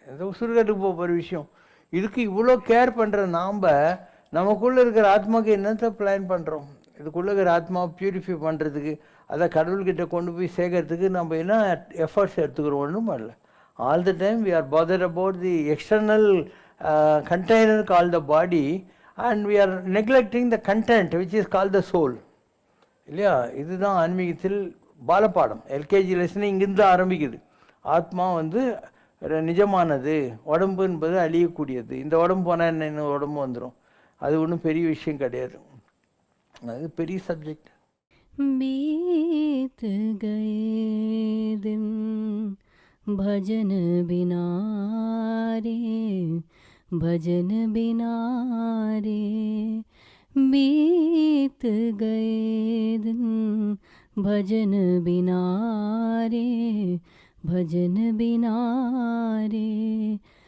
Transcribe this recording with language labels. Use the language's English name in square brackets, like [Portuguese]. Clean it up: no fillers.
[Tamil] இந்த சுடுகாட்டுக்கு போகிற விஷயம் இதுக்கு இவ்வளோ கேர் பண்ணுற நாம் நமக்குள்ளே இருக்கிற ஆத்மாவுக்கு என்னத்தை பிளான் பண்ணுறோம்? இதுக்குள்ளே இருக்கிற ஆத்மாவை பியூரிஃபை பண்ணுறதுக்கு, அதை கடவுள்கிட்ட கொண்டு போய் சேர்க்கறதுக்கு நம்ம என்ன எஃபர்ட்ஸ் எடுத்துக்கிறோம்? ஒன்றும் பண்ணல. [English] All the time we are bothered about the external container called the body and we are neglecting the content which is called the soul. [Tamil] இல்லையா? இதுதான் ஆன்மீகத்தில் பாலப்பாடம். எல்கேஜி லெசன் இங்கிருந்து ஆரம்பிக்குது. ஆத்மா நிஜமானது, உடம்பு என்பது அழியக்கூடியது. இந்த உடம்பு போனால் என்ன, இன்னும் உடம்பு வந்துடும். அது ஒன்றும் பெரிய விஷயம் கிடையாது. அது பெரிய சப்ஜெக்ட். [Hindi] बीत गए दिन भजन बिना रे, भजन बिना रे, बीत गए दिन भजन बिना रे, भजन बिना रे।